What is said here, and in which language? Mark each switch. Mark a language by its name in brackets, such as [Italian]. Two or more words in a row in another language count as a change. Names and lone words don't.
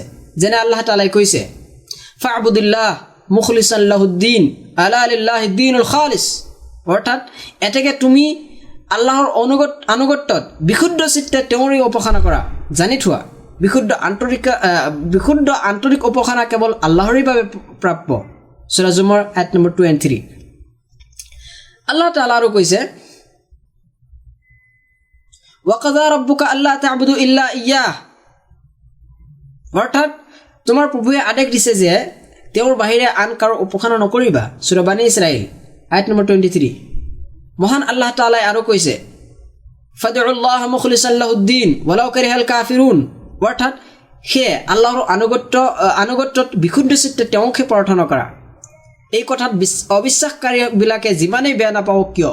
[Assamese] যেনে আল্লাহ তাআলাই কৈছে, [Arabic] فاعبد الله مخلصا له الدين ألا لله الدين الخالص, [Assamese] অৰ্থাৎ এতেকে তুমি আল্লাহৰ আনুগত্যত বিশুদ্ধ চিত্তে তেওঁৰেই উপাসনা কৰা। জানি থোৱা, বিশুদ্ধ আন্তৰিক উপাসনা কেৱল আল্লাহৰেই বাবে প্ৰাপ্য। সূৰা জুমাৰ আয়াত নম্বৰ 2 and 3। আল্লাহ তাআলা আৰু কৈছে, [Arabic] وقضى ربك ألا تعبدوا إلا إياه, [Assamese] অৰ্থাৎ তোমাৰ প্ৰভুৱে আদেশ দিছে যে তেওঁৰ বাহিৰে আন কাৰো উপাসনা নকৰিবা। সূৰা বানী ইছৰাইল আয়াত নম্বৰ 23। মহান আল্লাহ তাআলাই আৰু কৈছে, [Arabic] فادعوا الله مخلصين له الدين ولو كره الكافرون, [Assamese] অৰ্থাৎ সেয়ে আল্লাহৰ আনুগত্যত বিশুদ্ধ চিত্তে তেওঁকহে প্ৰাৰ্থনা কৰা, এই কথাত অবিশ্বাসকাৰীবিলাকে যিমানেই বেয়া নাপাওক কিয়।